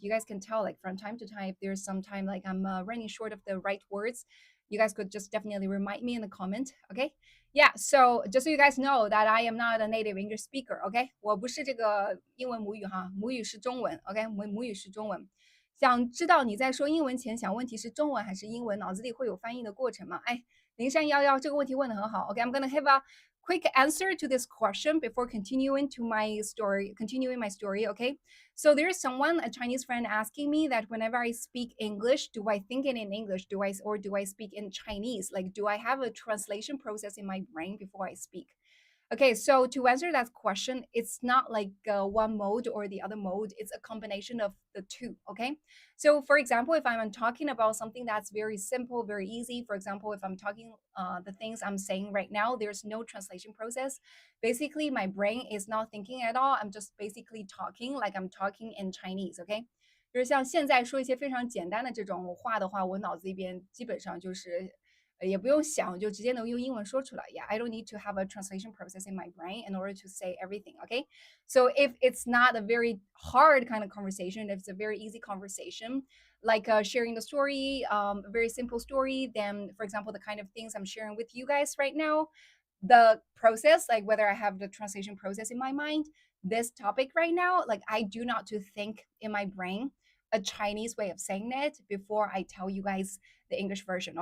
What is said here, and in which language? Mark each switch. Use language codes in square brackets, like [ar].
[en] You guys can tell, like from time to time, if there's some time like I'm running short of the right words, you guys could just definitely remind me in the comment. Okay. Yeah, so just so you guys know that I am not a native English speaker, OK， [zh] 我不是这个英文母语哈，母语是中文， [en] OK，母语是中文。 [zh] 想知道你在说英文前想问题是中文还是英文，脑子里会有翻译的过程吗？哎，0311这个问题问得很好， [en] OK，I'm gonna have a quick answer to this question before continuing to my story, continuing my story, okay? So there's someone, a Chinese friend, asking me that whenever I speak English, do I think it in English, do I speak in Chinese? Like, do I have a translation process in my brain before I speak? Okay, so to answer that question, it's not like one mode or the other mode. It's a combination of the two. Okay, so for example, if I'm talking about something that's very simple, very easy, for example, if I'm talking the things I'm saying right now, there's no translation process. Basically, my brain is not thinking at all. I'm just basically talking like I'm talking in Chinese. Okay. [zh] 就是像现在说一些非常简单的这种话的话，我脑子里边基本上就是也不用想，就直接能用英文说出来。 [en] Yeah, I don't need to have a translation process in my brain in order to say everything. Okay, so if it's not a very hard kind of conversation, if it's a very easy conversation, like sharing the story, a very simple story, then for example, the kind of things I'm sharing with you guys right now, the process, like whether I have the translation process in my mind, this topic right now, like I do not to think in my brain a Chinese way of saying it before I tell you guys the English version.